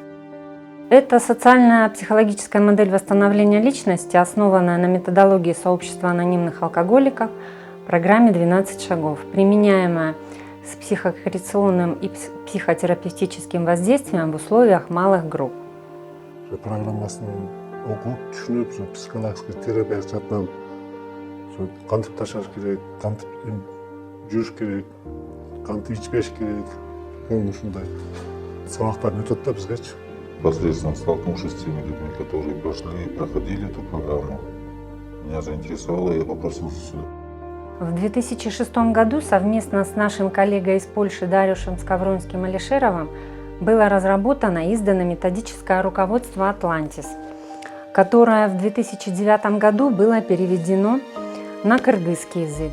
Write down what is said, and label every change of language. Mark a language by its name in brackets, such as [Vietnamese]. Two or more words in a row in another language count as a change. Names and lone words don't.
[Russian] Это социальная психологическая модель восстановления личности, основанная на методологии сообщества анонимных алкоголиков в программе «12 шагов», применяемая с психокоррекционным и психотерапевтическим воздействием в условиях малых групп. [Kyrgyz] Программасын окуп, түшүнүп, [Russian] психологический терапия [Kyrgyz] жаттан кантип ташаш керек, кантип жүрүш керек, кантип ичпеш керек, ушундай сабактарын өтөт да бизгечи. [Russian] Посредством столкнувшись с теми людьми, которые прошли и проходили эту программу, меня заинтересовало, и я попросился сюда. В 2006 году совместно с нашим коллегой из Польши Дариушем Скавронским-Алишеровым было разработано и издано методическое руководство «Атлантис», которое в 2009 году было переведено на кыргызский язык.